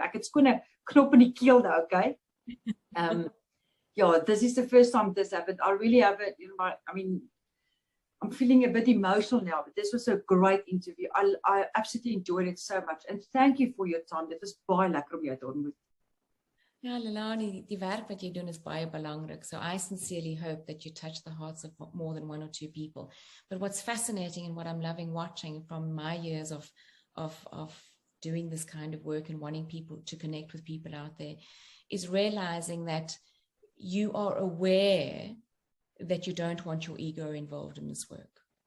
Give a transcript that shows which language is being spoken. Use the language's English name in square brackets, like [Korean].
[Afrikaans] Ek het skoon 'n knop in die keel nou, okay? [English] This is the first time this happened. I really have it in my, I'm feeling a bit emotional now, but this was a great interview. I absolutely enjoyed it so much. And thank you for your time. [Afrikaans] Dit was baie lekker om jou te ontmoet. Ja, Leilani, die werk wat jy doen is baie belangrik. [English] So I sincerely hope that you touch the hearts of more than 1 or 2 people. But what's fascinating and what I'm loving watching from my years of doing this kind of work and wanting people to connect with people out there is realizing that you are aware that you don't want your ego involved in this work.